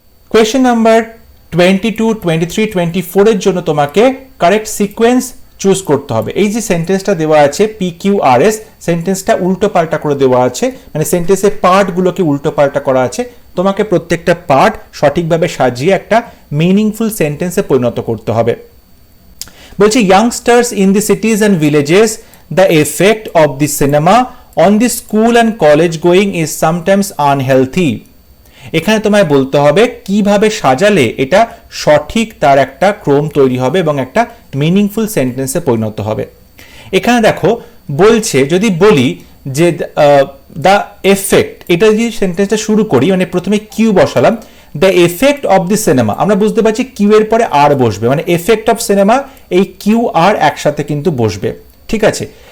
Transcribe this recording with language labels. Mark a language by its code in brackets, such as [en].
[bn] Question number 22, 23, 24 এর জন্য তোমাকে কারেক্ট সিকোয়েন্স চুজ করতে হবে। এই যে সেন্টেন্সটা দেওয়া আছে PQRS, সেন্টেন্সটা উল্টো পাল্টা করে দেওয়া আছে, মানে সেন্টেন্সের পার্টগুলোকে উল্টো পাল্টা করা আছে। তোমাকে প্রত্যেকটা পার্ট সঠিকভাবে সাজিয়ে একটা মিনিংফুল সেন্টেন্সে পরিণত করতে হবে। [en] বলছি youngsters in the cities and villages, the effect of the cinema on the school and college going is sometimes unhealthy. [bn] এখানে তোমায় বলতে হবে কিভাবে সাজালে এটা সঠিক তার একটা ক্রম তৈরি হবে এবং একটা মিনিংফুল সেন্টেন্সে পরিণত হবে। এখানে দেখো বলছে, যদি বলি যে দ্য এফেক্ট, এটা যদি সেন্টেন্সটা শুরু করি, মানে প্রথমে কিউ বসালাম, [en] the effect of the cinema, [bn] আমরা বুঝতে পারছি কিউ এর পরে আর বসবে, মানে এফেক্ট অফ সিনেমা, এই কিউ আর একসাথে কিন্তু বসবে, ঠিক আছে।